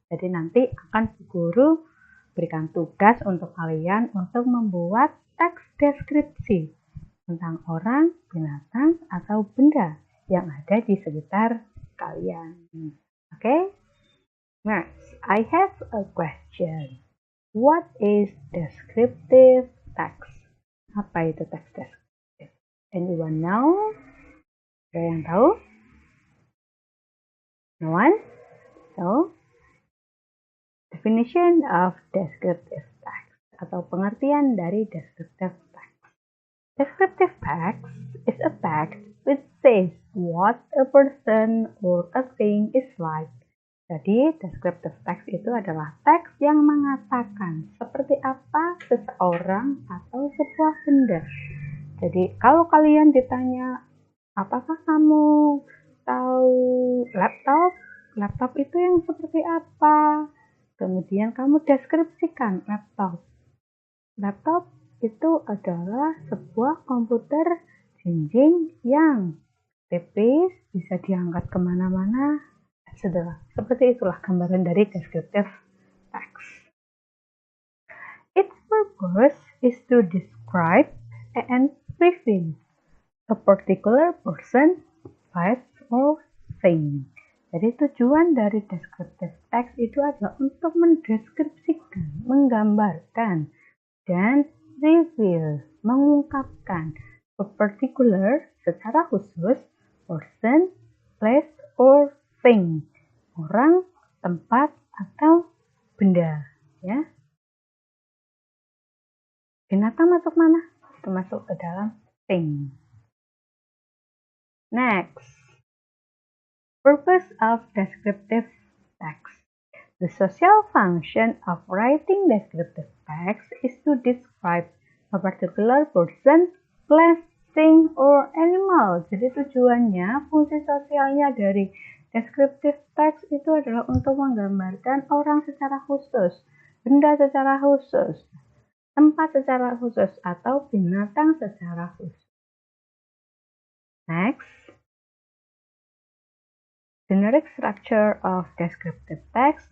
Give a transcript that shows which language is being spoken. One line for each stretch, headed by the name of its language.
Indonesian: Jadi nanti akan guru berikan tugas untuk kalian untuk membuat teks deskripsi tentang orang, binatang, atau benda yang ada di sekitar kalian.
English: Oke? Next, I have a question. What is descriptive text?
Indonesian: Apa itu teks deskriptif?
English: Anyone know?
Indonesian: Ada yang tahu?
English: No one? So, definition of descriptive text
Indonesian: atau pengertian dari
English: descriptive text. Descriptive text is a text which says what a person or a thing is like.
Indonesian: Jadi, descriptive text itu adalah teks yang mengatakan seperti apa seseorang atau sebuah benda. Jadi, kalau kalian ditanya, apakah kamu tahu laptop? Laptop itu yang seperti apa? Kemudian kamu deskripsikan laptop. Laptop itu adalah sebuah komputer jinjing yang tipis, bisa diangkat kemana-mana, etc. Seperti itulah gambaran dari descriptive text.
English: Its purpose is to describe and reveal a particular person, place, or thing.
Indonesian: Jadi tujuan dari descriptive text itu adalah untuk mendeskripsikan, menggambarkan, dan reveal, mengungkapkan
English: a particular
Indonesian: secara khusus
English: person, place, or thing.
Indonesian: Orang, tempat, atau benda. Ya. Binatang masuk mana? Itu masuk ke dalam thing.
English: Next, purpose of descriptive text. The social function of writing descriptive text is to describe a particular person, place, thing, or animal.
Indonesian: Jadi tujuannya, fungsi sosialnya dari descriptive text itu adalah untuk menggambarkan orang secara khusus, benda secara khusus, tempat secara khusus, atau binatang secara khusus.
English: Next, generic structure of descriptive text.